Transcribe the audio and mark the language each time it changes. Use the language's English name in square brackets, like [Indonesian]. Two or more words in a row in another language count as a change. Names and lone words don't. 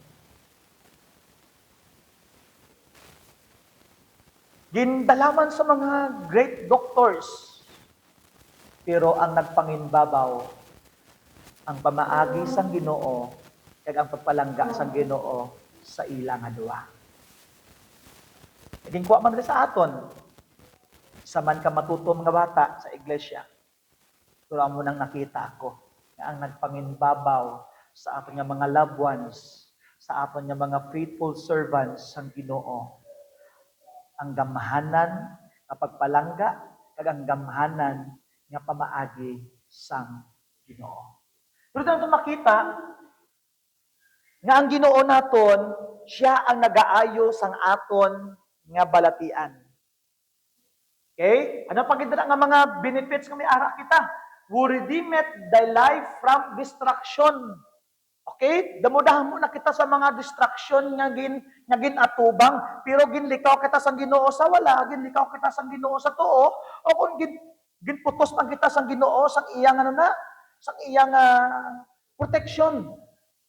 [Hiligaynon] Gindalaman sa mga [English] great doctors, [Hiligaynon] pero ang nagpanginbabaw, ang pamaagi sang Ginoo, kag ang pagpalangga sang Ginoo sa ila nga duwa. Naging kuha man rin sa aton, sa man ka matuto mga bata sa iglesia, pero amo nang nakita ako, na ang nagpanginbabaw sa aton nga mga [English] loved ones, [Hiligaynon] sa aton nga mga [English] faithful servants [Hiligaynon] sang Ginoo, ang gamhanan nga pagpalangga kag ang gamhanan nga pamaagi sang Ginoo. Pero dito makita nga ang Ginoo naton, siya ang nagaayo sang aton nga balatian. Okay? Ano pagidra nga mga benefits nga may ara kita? [English] Who redeemed thy life from destruction. [Hiligaynon] Okay? Damo-damo na kita sa mga distraction nga gin atubang, pero ginlikaw kita sang Ginoo sa wala, ginlikaw kita sang Ginoo sa tuo, o kung ginputos pang kita sang Ginoo sang iyang sang iyang protection.